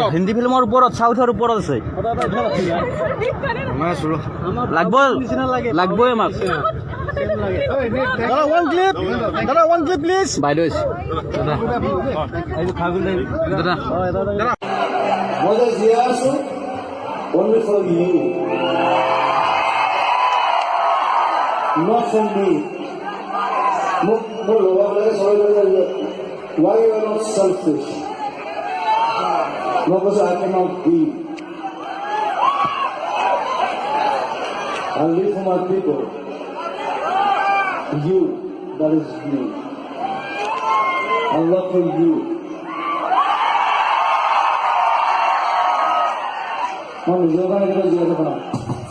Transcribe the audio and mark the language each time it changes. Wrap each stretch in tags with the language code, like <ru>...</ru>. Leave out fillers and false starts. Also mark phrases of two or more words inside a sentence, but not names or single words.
<as>হিন্দী ফিল্মৰ ওপৰত চাউথৰ ওপৰত আছে, লাগবই আমাক।</as> <en>one clip please বাইদেউ।</en> <as>মই যে জীয়াই আছো</as> <en>only for you, not for me.</en> <as>মোৰ লগৰবিলাকে চবে কৈছে</as> <en>why you are not selfish.</en> <as>মই কৈছো</as> <en>I cannot be. I live for my people. You, that is me. I love for you.</en> <as>মই নিজৰ কাৰণে কেতিয়াও জীয়াই থকা নাই।</as>